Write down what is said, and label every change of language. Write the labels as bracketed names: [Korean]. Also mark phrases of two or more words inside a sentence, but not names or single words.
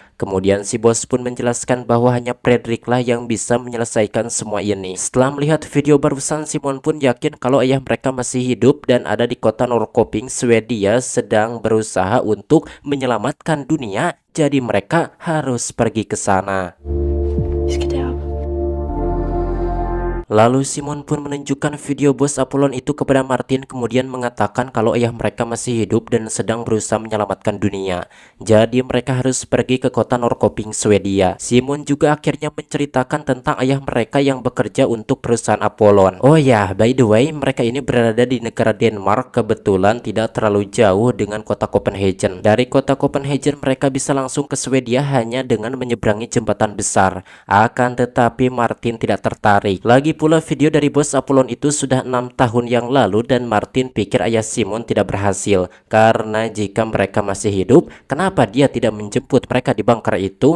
[Indonesian] Kemudian si bos pun menjelaskan bahwa hanya Fredrik lah yang bisa menyelesaikan semua ini. Setelah melihat video barusan, Simon pun yakin kalau ayah mereka masih hidup dan ada di kota Norrköping, Swedia, sedang berusaha untuk menyelamatkan dunia. Jadi mereka harus pergi ke sana. [Danish] Vi skal derop. [Indonesian] Lalu Simon pun menunjukkan video bos Apollon itu kepada Martin, kemudian mengatakan kalau ayah mereka masih hidup dan sedang berusaha menyelamatkan dunia. Jadi mereka harus pergi ke kota Norrköping, Swedia. Simon juga akhirnya menceritakan tentang ayah mereka yang bekerja untuk perusahaan Apollon. Oh ya, [English] by the way, [Indonesian] mereka ini berada di negara Denmark, kebetulan tidak terlalu jauh dengan kota Copenhagen. Dari kota Copenhagen mereka bisa langsung ke Swedia hanya dengan menyeberangi jembatan besar. Akan tetapi Martin tidak tertarik. Lagi pula video dari bos Apollon itu sudah 6 tahun yang lalu dan Martin pikir ayah Simon tidak berhasil, karena jika mereka masih hidup, kenapa dia tidak menjemput mereka di bunker itu?